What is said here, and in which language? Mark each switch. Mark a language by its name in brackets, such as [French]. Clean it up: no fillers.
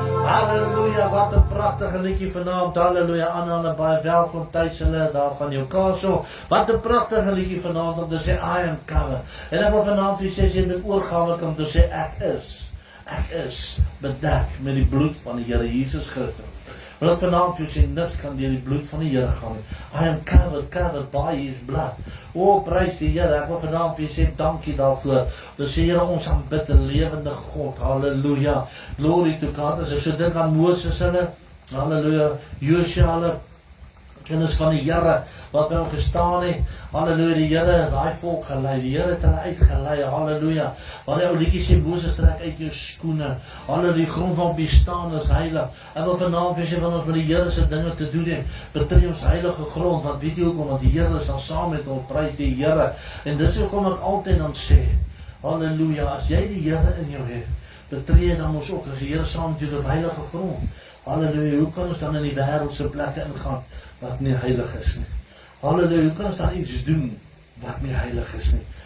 [Afrikaans] Halleluja, wat 'n pragtige liedjie vanaand. Halleluja, Anna, baie welkom tuis hulle daar van Newcastle. Wat 'n pragtige liedjie vanaand om te sê [English] I am covered. [Afrikaans] En ek wil vanaand vir sê jy met oorgawe kom te sê ek is bedek met die bloed van die Here Jesus Christus. Want vanaand vir sê niks kan deur die bloed van die Here gaan nie. [English] I am covered by his blood. [Afrikaans] O, prys die Here. Ek wil vanaand vir sê dankie daarvoor. Dis Here ons aanbid 'n lewende God. Halleluja. [English] Glory to God. [Afrikaans] As ek so dink aan Moses hulle, halleluja, Joshua hulle, kinders van die Here wat by hom gestaan het. Halleluja, die Here het daai volk gelei. Die Here het hulle uitgelei. Halleluja. Waar die ou liedjie sê Moses trek uit jou skoene. Halleluja, die grond waarop jy staan is heilig. Ek wil vanaand vir sê van ons met die Here se dinge te doen het. Betree ons heilige grond. Want weet jy hoekom? Want die Here is dan saam met ons. Prys die Here. En dis hoekom ek altyd dan sê, halleluja, as jy die Here in jou het, betree dan ons ook as die Here saam met jou op heilige grond. Halleluja, hoe kan ons dan in die wêreldse plekke ingaan wat nie heilig is nie? Halleluja, hoe kan ons dan iets doen wat nie heilig is nie?